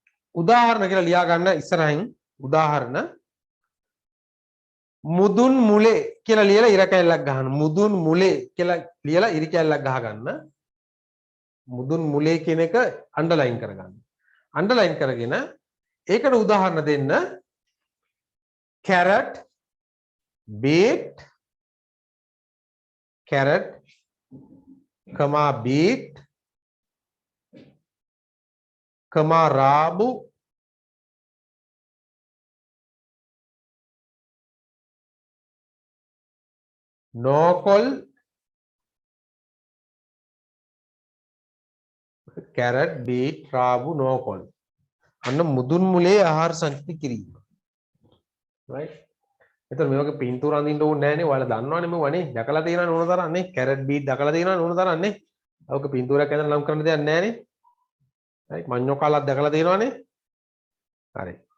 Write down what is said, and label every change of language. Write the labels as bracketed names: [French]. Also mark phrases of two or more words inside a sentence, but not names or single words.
[Sinhala] උදාහරණ කියලා ලියා ගන්න ඉස්සරහින් උදාහරණ මුදුන් මුලේ කියලා ලියලා ඉර කැල්ලක් ගහන්න. මුදුන් මුලේ කියලා ලියලා ඉර කැල්ලක් ගහ ගන්න. මුදුන් මුලේ කියන එක අන්ඩර්ලයින් කරගන්න. අන්ඩර්ලයින් කරගෙන ඒකට උදාහරණ දෙන්න carrot, beet, කැරට්, බීට්, රාබු, නෝකෝල්, කැරට්, බීට්, රාබු, නෝකෝල්. අන්න මුදුන් මුලේ ආහාර සංකෘති කිරීම. right? එතකොට මේ වගේ පින්තූර අඳින්න ඕනේ නැහැ නේ. ඔයාලා දන්නවනේ මේ වනේ. දැකලා තියෙනවනේ ඕන තරම් නේ. carrot beet දැකලා තියෙනවනේ ඕන තරම් නේ. ඔක පින්තූරයක් ඇඳලා නම් කරන්න දෙයක් නැහැ නේ. right? මඤ්ඤෝ කාලක් දැකලා තියෙනවනේ. හරි.